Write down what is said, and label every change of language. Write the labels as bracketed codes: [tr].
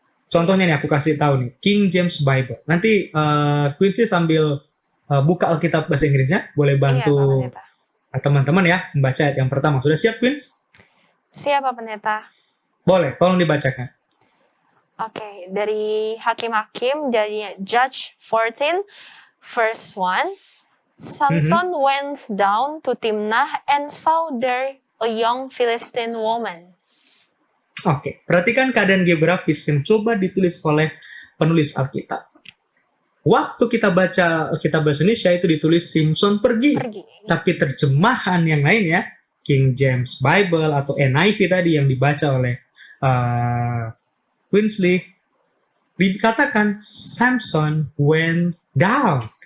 [id] Contohnya nih aku kasih tahu nih, King James Bible. Nanti Quincy sambil buka Alkitab bahasa Inggrisnya, boleh bantu Iya, Pak Pendeta. teman-teman ya membaca ayat yang pertama. Sudah siap, Quincy? Siap, Pak Pendeta. Boleh, tolong dibacakan. Oke, dari Hakim-Hakim, dari [en] Judge 14, verse 1. Samson went down to Timnah and saw there a young Philistine woman. [id] Oke, perhatikan keadaan geografis yang coba ditulis oleh penulis Alkitab. Waktu kita baca Alkitab bahasa Indonesia itu ditulis Simson pergi. Tapi terjemahan yang lainnya, King James Bible atau NIV tadi yang dibaca oleh Quinsley, dikatakan [en] Samson went down.